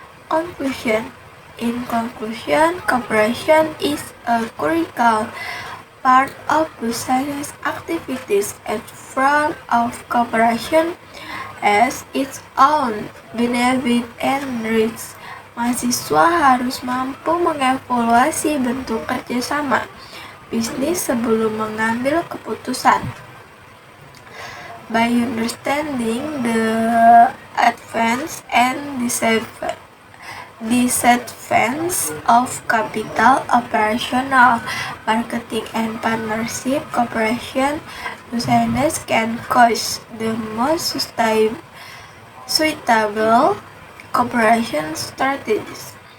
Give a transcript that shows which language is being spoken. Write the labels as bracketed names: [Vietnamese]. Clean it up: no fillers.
[English] Conclusion. In conclusion, cooperation is a critical part of business activities and form of cooperation as its own benefit and risks. [Indonesian] Mahasiswa harus mampu mengevaluasi bentuk kerjasama bisnis sebelum mengambil keputusan. [English] By understanding the advantages and disadvantages of capital, operational, marketing, and partnership cooperation, business can choose the most suitable cooperation strategies.